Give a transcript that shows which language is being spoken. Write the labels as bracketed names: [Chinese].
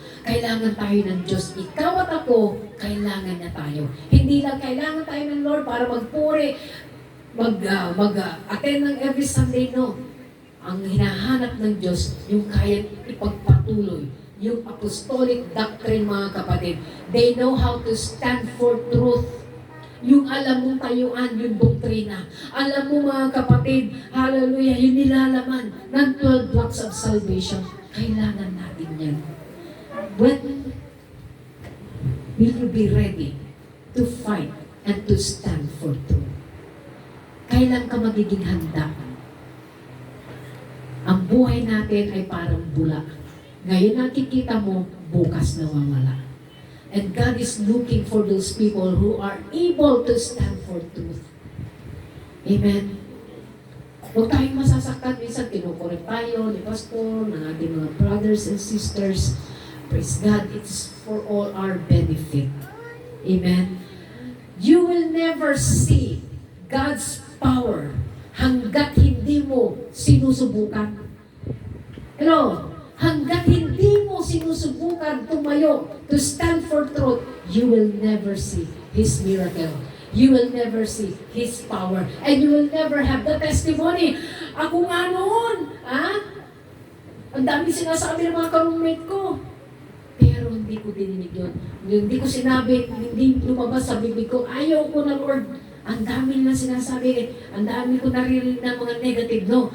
[Filipino] Kailangan tayo ng Diyos. Ikaw at ako, kailangan na tayo. Hindi lang kailangan tayo ng Lord para magpuri, mag-attend ng every Sunday, no. Ang hinahanap ng Diyos, yung kaya ipagpatuloy, yung apostolic doctrine mga kapatid. [English] They know how to stand for truth. [Filipino] Yung alam mong tayuan, yung doktrina. Alam mo mga kapatid, hallelujah, yung nilalaman ng 12 blocks of salvation. Kailangan natin yan. [English] When will you be ready to fight and to stand for truth? [Filipino] Kailan ka magiging handa? Ang buhay natin ay parang bula. Ngayon nakikita mo, bukas nawawala. [English] And God is looking for those people who are able to stand for truth. Amen? [Filipino] Huwag tayong masasaktan. Minsan kinukorek tayo ni pastor, ng ating mga [English] brothers and sisters. Praise God, it's for all our benefit. Amen? You will never see God's power [Filipino] hanggat hindi mo sinusubukan. [English] Hello? [Filipino] Hanggat hindi mo sinusubukan tumayo [English] to stand for truth, you will never see His miracle. You will never see His power. And you will never have the testimony. [Filipino] Ako nga noon, ang dami sinasabi ng mga ka-roommate ko. Pero hindi ko dininig yun. Hindi ko sinabi, hindi lumabas sa bibig ko, ayaw ko na Lord. Ang dami na sinasabi, ang dami ko naririnig ng mga negative, no?